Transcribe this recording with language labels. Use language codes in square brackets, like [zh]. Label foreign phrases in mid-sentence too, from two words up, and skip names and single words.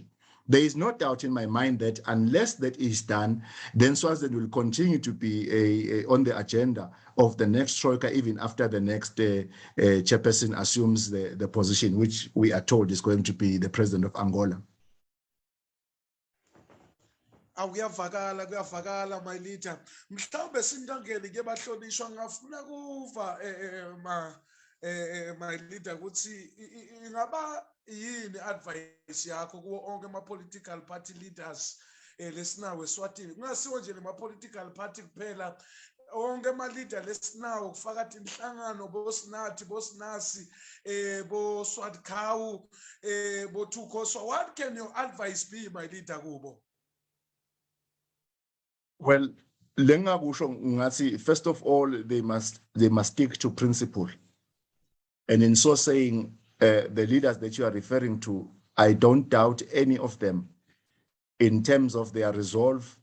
[en] There is no doubt in my mind that unless that is done, then Swaziland will continue to be on the agenda of the next Troika, even after the next chairperson assumes the position, which we are told is going to be the president of Angola. [ss] Kuyavakala [en] my leader. [ss] Mhlawumbe sintangeni ke bahlonishwa ngafuna kuva [en] my leader [ss] ukuthi ingaba yini advice yakho kuwo onke ama- [en] political party leaders [ss] lesinawo eSwatini, kungasiwo nje nema- [en] political party [ss] kuphela, onke ama-leader lesinawo kufaka inhlangano bosinathi bosinasi boswadkhawu boThuko. [en] So what can your advice be, my leader, kubo? Well, first of all, they must stick to principle. And in so saying, the leaders that you are referring to, I don't doubt any of them in terms of their resolve.